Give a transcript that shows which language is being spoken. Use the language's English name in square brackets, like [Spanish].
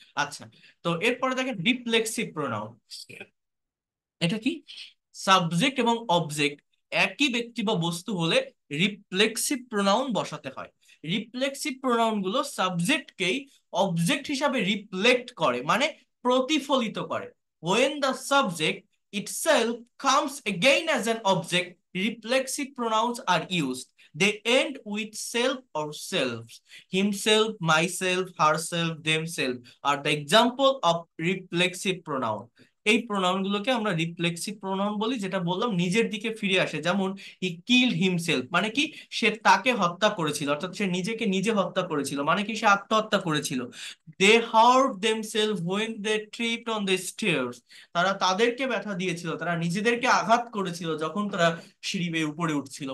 [Bangla] আচ্ছা, তো এরপরে দেখেন রিফ্লেক্সিভ প্রোনাউন। এটা কি, সাবজেক্ট এবং অবজেক্ট একই ব্যক্তি বা বস্তু হলে রিফ্লেক্সিভ প্রোনাউন বসাতে হয়। রিফ্লেক্সিভ প্রোনাউন গুলো সাবজেক্টকেই অবজেক্ট হিসাবে রিফ্লেক্ট করে, মানে প্রতিফলিত করে। [English] when the subject itself comes again as an object, reflexive pronouns are used. They end with self or selves. Himself, myself, herself, themselves are the example of reflexive pronoun. [Bangla] এই pronoun গুলোকে আমরা reflexive pronoun বলি, যেটা বললাম নিজের দিকে ফিরে আসে। যেমন [English] he killed himself, [Bangla] মানে কি সে তাকে হত্যা করেছিল, অর্থাৎ সে নিজেকে নিজে হত্যা করেছিল, মানে কি সে আত্মহত্যা করেছিল। [English] they hurt themselves when they tripped on the stairs, [Bangla] তারা তাদেরকে ব্যথা দিয়েছিল, তারা নিজেদেরকে আঘাত করেছিল যখন তারা সিঁড়ি বেয়ে উপরে উঠছিল।